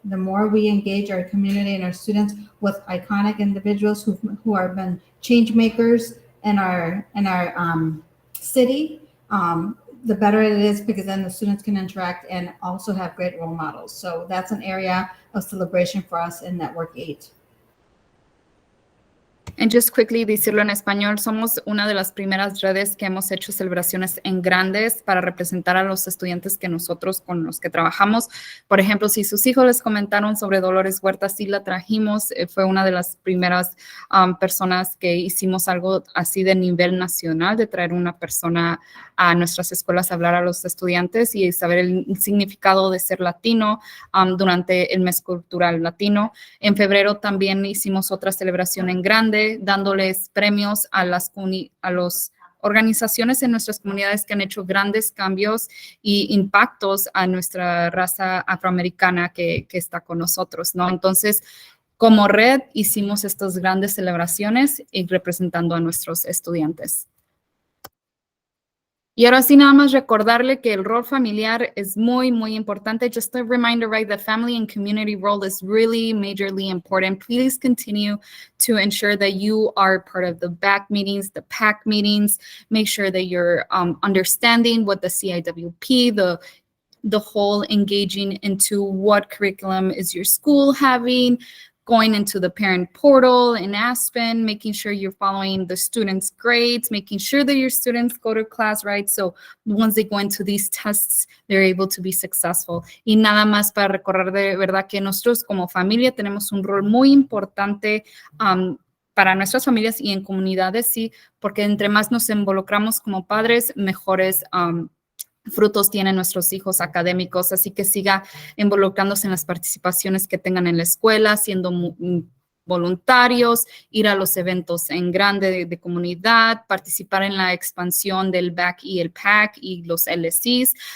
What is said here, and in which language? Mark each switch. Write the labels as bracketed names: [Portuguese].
[English] The more we engage our community and our students with iconic individuals who have been change makers in our city, the better it is, because then the students can interact and also have great role models. So that's an area of celebration for us in Network 8. And just quickly [Spanish] decirlo en español, somos una de las primeras redes que hemos hecho celebraciones en grandes para representar a los estudiantes con los que trabajamos. Por ejemplo, si sus hijos les comentaron sobre Dolores Huerta, sí la trajimos. Fue una de las primeras personas que hicimos algo así de nivel nacional, de traer una persona a nuestras escuelas a hablar a los estudiantes y saber el significado de ser latino durante el mes cultural latino. En febrero también hicimos otra celebración en grande, dándoles premios a las organizaciones en nuestras comunidades que han hecho grandes cambios y impactos a nuestra raza afroamericana que está con nosotros, ¿no? Entonces, como red, hicimos estas grandes celebraciones y representando a nuestros estudiantes. Y ahora sí, nada más recordarle que el rol familiar es muy, muy importante. [English] Just a reminder, right, the family and community role is really majorly important. Please continue to ensure that you are part of the BAC meetings, the PAC meetings. Make sure that you're understanding what the CIWP, the whole engaging into what curriculum is your school having, going into the parent portal in Aspen, making sure you're following the students' grades, making sure that your students go to class, right? So once they go into these tests, they're able to be successful. [Spanish] Y nada más para recordar de verdad que nosotros como familia tenemos un rol muy importante para nuestras familias y en comunidades, sí, porque entre más nos involucramos como padres, mejores frutos tienen nuestros hijos académicos, así que siga involucrándose en las participaciones que tengan en la escuela, siendo voluntarios, ir a los eventos en grande de comunidad, participar en la expansión del BAC y el PAC y los LSCs.